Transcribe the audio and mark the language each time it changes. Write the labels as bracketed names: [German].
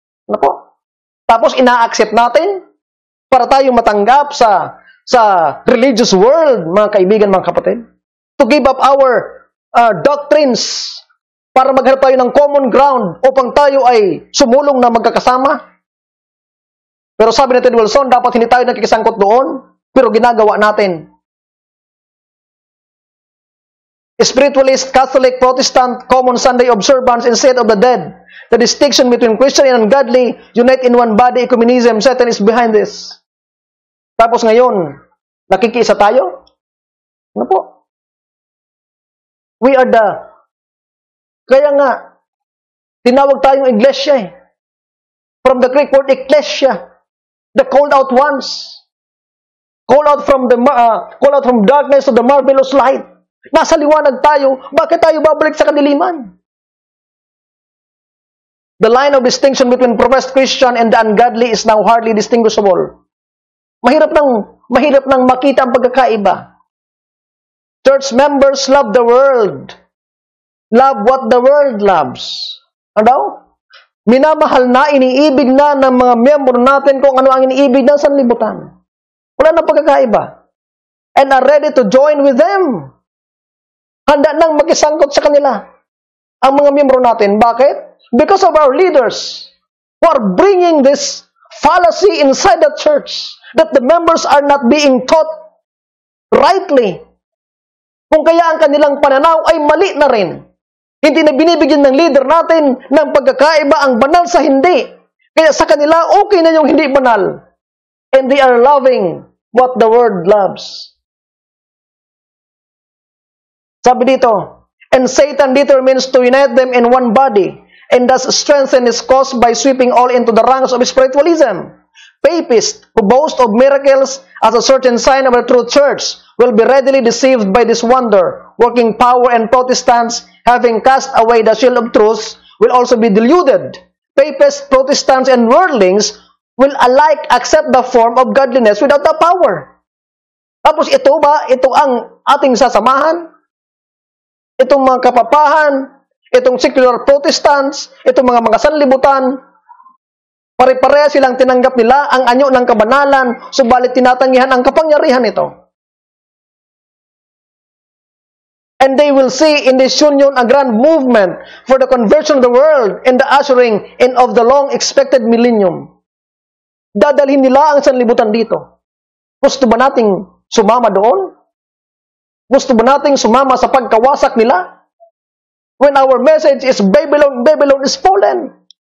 [Filipino] Ano po? Tapos ina-accept natin para tayong matanggap sa religious world, mga kaibigan, mga kapatid. [English] To give up our doctrines [Filipino] para maghanap tayo ng common ground upang tayo ay sumulong na magkakasama. Pero sabi ni Ted Wilson, dapat hindi tayo nakikisangkot doon, pero ginagawa natin. [English] Spiritualist, Catholic, Protestant, common Sunday observance instead of the dead. The distinction between Christian and ungodly unite in one body, ecumenism. Satan is behind this. [Filipino] Tapos ngayon, nakikiisa tayo? Ano po? [English] We are [Filipino] kaya nga, tinawag tayong iglesia eh. [English] From the Greek word ecclesia, the called out ones. Called out from darkness to the marvelous light. [Filipino] Nasa liwanag tayo, bakit tayo babalik sa kadiliman? [English] The line of distinction between professed Christian and the ungodly is now hardly distinguishable. [Filipino] Mahirap nang makita ang pagkakaiba. [English] Church members love the world. Love what the world loves. Ano? [Filipino] Minamahal na, iniibig na ng mga miyembro natin kung ano ang iniibig ng sanlibutan. Wala nang pagkakaiba. [English] And are ready to join with them. [Filipino] Handa nang makisangkot sa kanila ang mga miyembro natin. Bakit? [English] Because of our leaders who are bringing this fallacy inside the church that the members are not being taught rightly. [Filipino] Kung kaya ang kanilang pananaw ay mali na rin. Hindi na binibigyan ng leader natin ng pagkakaiba ang banal sa hindi. Kaya sa kanila, okay na yung hindi banal. [English] And they are loving what the world loves. [Filipino] Sabi dito, [English] and Satan determines to unite them in one body, and thus strengthen his cause by sweeping all into the ranks of spiritualism. Papists who boast of miracles as a certain sign of a true church will be readily deceived by this wonder. Working power and Protestants, having cast away the shield of truth, will also be deluded. Papists, Protestants, and worldlings will alike accept the form of godliness without the power. [Filipino] Tapos ito ang ating sasamahan? Itong mga kapapahan, itong secular Protestants, itong mga sanlibutan, pare-pareha silang tinanggap nila ang anyo ng kabanalan, subalit tinatanggihan ang kapangyarihan nito. [English] And they will see in this union a grand movement for the conversion of the world and the ushering in of the long-expected millennium. [Filipino] Dadalhin nila ang sanlibutan dito. Gusto ba nating sumama doon? Gusto ba nating sumama sa pagkawasak nila? [English] When our message is Babylon, Babylon is fallen.